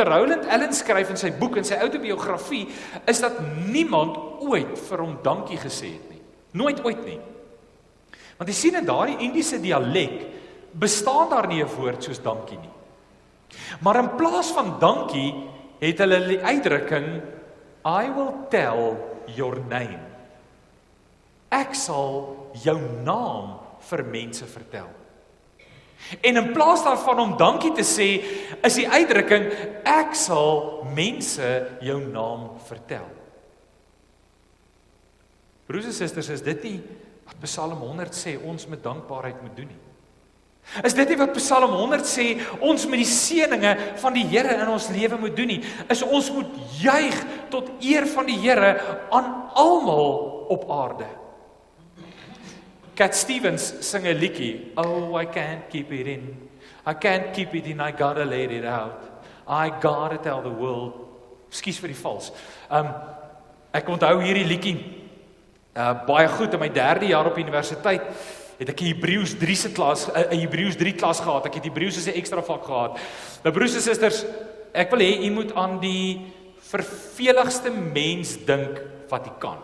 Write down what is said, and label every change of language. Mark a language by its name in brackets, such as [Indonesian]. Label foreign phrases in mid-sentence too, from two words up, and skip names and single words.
[Afrikaans] Rowland Allen skryf in sy boek, in sy autobiografie, is dat niemand ooit vir hom dankie gesê het nie. Nooit ooit nie. Want jy sien in daardie Indiese dialek, bestaan daar nie 'n woord soos dankie nie. Maar in plaas van dankie, het hulle die uitdrukking, [English] I will tell your name. [Afrikaans] Ek sal jou naam vir mense vertel. En in plaas daarvan om dankie te sê, is die uitdrukking, ek sal mense jou naam vertel. Broers en susters, is dit nie wat Psalm 100 sê, ons met dankbaarheid moet doen nie? Is dit nie wat Psalm 100 sê, ons met die seëninge van die Here in ons lewe moet doen nie? Is ons moet juig tot eer van die Here aan almal op aarde. Cat Stevens sing 'n liedjie, [English] oh I can't keep it in, I can't keep it in, I gotta let it out, I gotta tell the world, [Afrikaans] ekskuus vir die vals. Ek onthou hierdie liedjie baie goed in my 3de jaar op universiteit, het ek 'n Hebreëus 3 klas gehad, ek het Hebreëus as 'n ekstra vak gehad. Nou broers en susters, ek wil hê jy moet aan die verveligste mens dink wat jy kan.